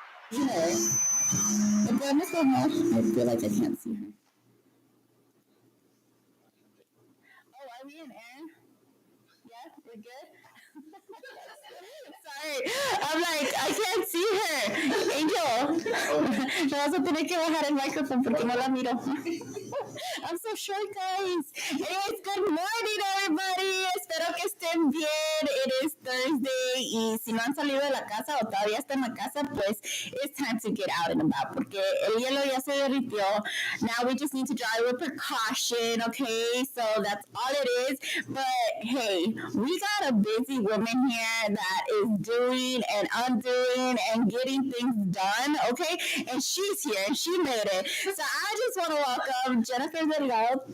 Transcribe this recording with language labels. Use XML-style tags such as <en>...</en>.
<en>The brightness so much, I feel like I can't see her. Oh, are we in air? Yeah, we're good? Sorry, I'm like, I can't see her.</en> <es>Angel, me vas a tener que bajar el microphone porque no la miro.</es> <en>I'm so short, guys. Anyways, good morning, everybody.</en> <es>Espero que estén bien.</es> <en>It is Thursday.</en> <es>Y si no han salido de la casa o todavía están en la casa, pues</es> <en>it's time to get out and about</en> <es>porque el hielo ya se derritió.</es> <en>Now we just need to drive with precaution, okay? So that's all it is. But hey, we got a busy woman here that is doing and undoing and getting things done, okay? And she's here and she made it. So I just want to welcome Jennifer DELGADO.</en>